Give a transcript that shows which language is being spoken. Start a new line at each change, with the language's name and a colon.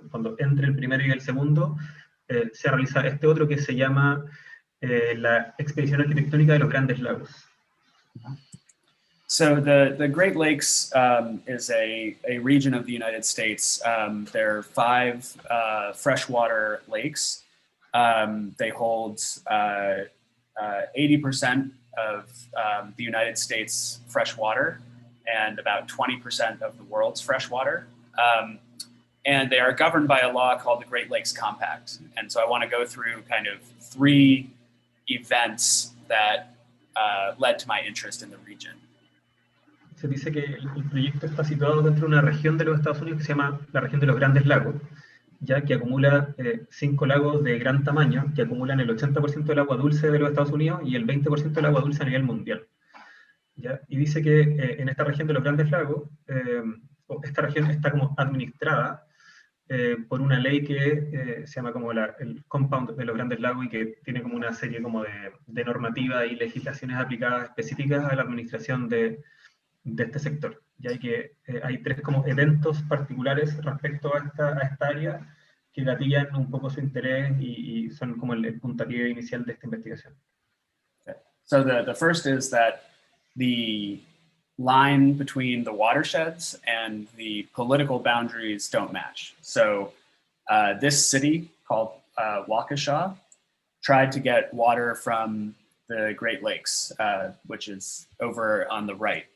Spanish: Cuando entre el primero y el segundo, se realiza este otro que se llama la expedición arquitectónica de los Grandes Lagos.
English: So the Great Lakes is a region of the United States. There are 5 freshwater lakes. They hold 80% of the United States fresh water and about 20% of the world's fresh water. And they are governed by a law called the Great Lakes Compact. And so I want to go through kind of 3 events that led to my interest in the region.
Spanish: Se dice que el proyecto está situado dentro de una región de los Estados Unidos que se llama la región de los Grandes Lagos, ya que acumula 5 lagos de gran tamaño, que acumulan el 80% del agua dulce de los Estados Unidos y el 20% del agua dulce a nivel mundial. ¿Ya? Y dice que en esta región de los Grandes Lagos, esta región está como administrada por una ley que se llama como el Compound de los Grandes Lagos y que tiene como una serie como de normativas y legislaciones aplicadas específicas a la administración de este sector. Ya que hay 3 como eventos particulares respecto a esta área que gatillan un poco su interés y son como el puntapié inicial de esta investigación. Okay.
English: So the first is that the line between the watersheds and the political boundaries don't match. So this city called Waukesha tried to get water from the Great Lakes, which is over on the right.